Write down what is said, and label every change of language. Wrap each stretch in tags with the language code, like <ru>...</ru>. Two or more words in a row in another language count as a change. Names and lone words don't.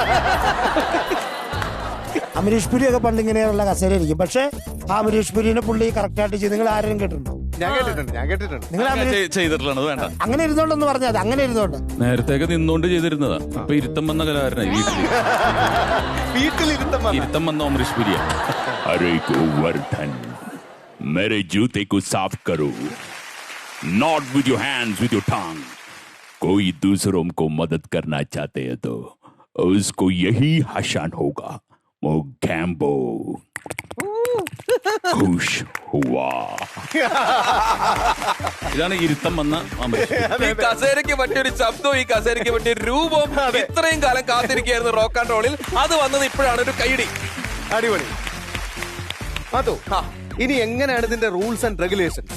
<ml>അമരീഷ് പുരി ഒക്കെ പണ്ട് ഇങ്ങനെയുള്ള കസേര ഇരിക്കും. പക്ഷെ ആ അമരീഷ് പുരിനെ പുള്ളി കറക്റ്റ് ആയിട്ട് ചെയ്ത് നിങ്ങൾ ആരെയും കേട്ടിട്ടുണ്ടോ? ഞാൻ കേട്ടിട്ടുണ്ട്. നിങ്ങൾ ചെയ്തിട്ടുള്ളത് വേണ്ട. അങ്ങനെ ഇരുന്നോണ്ടെന്ന് പറഞ്ഞത് അങ്ങനെ ഇരുന്നോണ്ട് നേരത്തേക്ക് നിന്നോണ്ട് ചെയ്തിരുന്നതാ. ഇപ്പൊ ഇരുത്തം വന്ന കലാകാരനായി ഇരുത്തം വന്ന അമരീഷ് പുരിയ.</ml> <hi>अरे गोवर्धन, मेरे जूते को साफ करो.</hi> <en>Not with your hands, with your tongue.</en> <hi>कोई दूसरों को मदद करना चाहते हैं तो उसको यही हसन होगा. मोगैम्बो खुश हुआ.</hi> <ml>ഇതാണ് ഇരുത്തം വന്ന ഈ കസേരയ്ക്ക് പറ്റിയൊരു ശബ്ദവും ഈ കസേരയ്ക്ക് പറ്റിയ രൂപവും ഇത്രയും കാലം കാത്തിരിക്കുകയായിരുന്നു റോക്ക് ആൻഡ് റോളിൽ. അത് വന്നത് ഇപ്പോഴാണ്. ഒരു കൈയടി. അടിപൊളി. അതോ ഇനി എങ്ങനെയാണ് ഇതിന്റെ</ml> <en>rules and regulations?</en>